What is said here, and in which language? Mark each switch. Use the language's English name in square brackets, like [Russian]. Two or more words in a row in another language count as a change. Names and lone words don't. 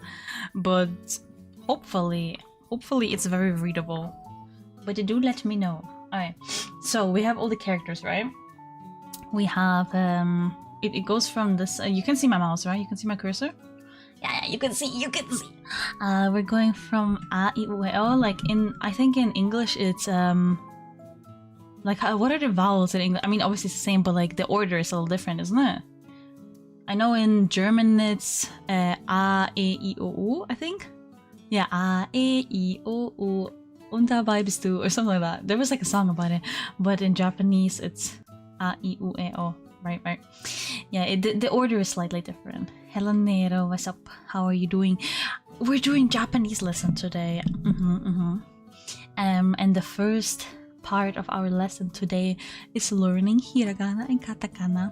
[English] But hopefully it's very readable. But do let me know. Alright, so we have all the characters, right? We have it goes from this. You can see my mouse, right? You can see my cursor. Yeah, you can see. We're going from a, I, u, e, o. Like I think in English it's like what are the vowels in English? I mean, obviously it's the same, but like the order is a little different, isn't it? I know in German it's a, e, I, o, u, I think. Yeah, a, e, I, o, u, [German] und dabei bist du, [English] or something like that. There was like a song about it, but in Japanese it's a, I, u, e, o. Right. Yeah, the order is slightly different. Hello Nero, what's up? How are you doing? We're doing Japanese lesson today. And the first part of our lesson today is learning hiragana and katakana.